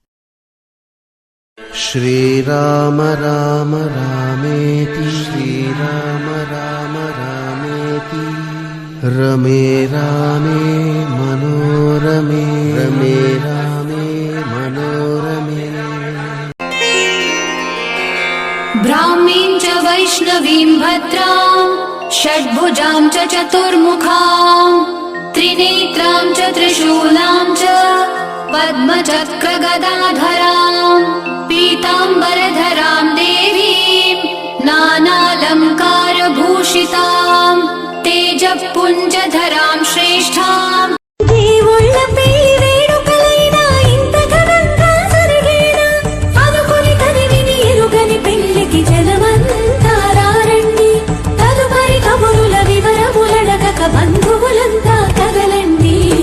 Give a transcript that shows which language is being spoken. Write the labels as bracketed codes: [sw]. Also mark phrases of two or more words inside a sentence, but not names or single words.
[sa] శ్రీరామ రామ రామేతి శ్రీరామ రామ రామేతి రమే రామే మనోరమే రమే రామే మనోరమే ब्राह्मीं च वैष्णवीं भद्रां षड्भुजां च चतुर्मुखां त्रिनेत्रां च त्रिशूलां च पद्मचक्रगदाधरां पीताम्बरधरां देवीं नानालङ्कारभूषितां तेजःपुञ्जधरां श्रेष्ठां [te] దేవుళ్ళ పెళ్లి వేడుకలైనా ఇంత ఘనంగా జరిగేనా అనుకుని కనివిని ఎరుగని పెళ్లికి జనమంతా రారండి తదుపరి కబురుల వివరములడగక బంధువులంతా కదలండి